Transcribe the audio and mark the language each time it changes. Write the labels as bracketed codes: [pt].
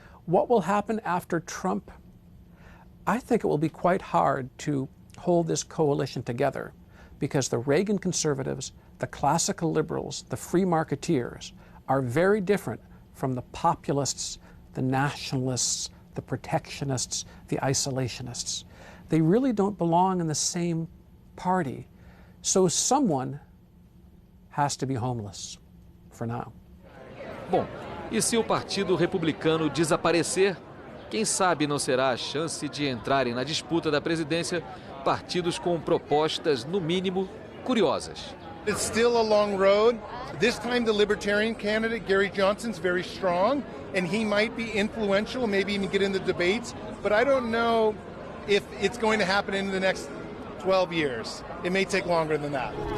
[en] What will happen after Trump? I think it will be quite hard to hold this coalition together because the Reagan conservatives, the classical liberals, the free marketeers are very different from the populists, the nationalists, the protectionists, the isolationists. They really don't belong in the same party. So someone has to be homeless for now. [pt] Bom, e se o Partido Republicano desaparecer, quem sabe não será a chance de entrarem na disputa da presidência partidos com propostas, no mínimo, curiosas. [en] It's still a long road. This time the Libertarian candidate, Gary Johnson's very strong, and he might be influential, maybe even get in the debates, but I don't know if it's going to happen in the next 12 years. It may take longer than that.